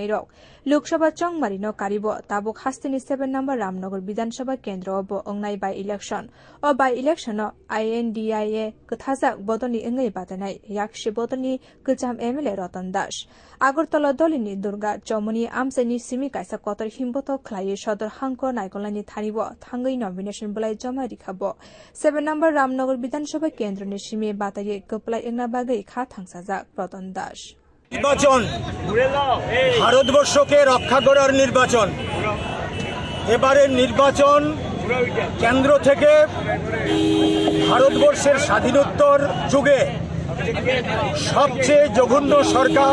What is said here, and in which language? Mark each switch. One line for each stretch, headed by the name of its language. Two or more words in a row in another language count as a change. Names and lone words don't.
Kok Borok: rok Lok Sabha chongmari no karibo tabuk hastini 7 number Ramnagar Vidhan Sabha kendro obo ongnai
English: by election
Kok Borok: o
English: by election
Kok Borok: no INDIA kathajak bodoni engai batanai yakshi bodoni kujam MLA Ratan Das Agartala dolini Durga Chomoni amsani simi kaisa kotor himboto khlai sodor hangko naikolani thanibo thangai nomination blai jama rikhabo 7 number Ramnagar Vidhan Sabha কেন্দ্র নিশিমে বাতায়ে কপলাই এনা বাগে খা থাংসাজাক রতন দাস
Bangla: নির্বাচন ভারতবর্ষকে রক্ষা করার নির্বাচন এবারের নির্বাচন কেন্দ্র থেকে ভারতবর্ষের স্বাধীনোত্তর যুগে সবচেয়ে জঘন্য সরকার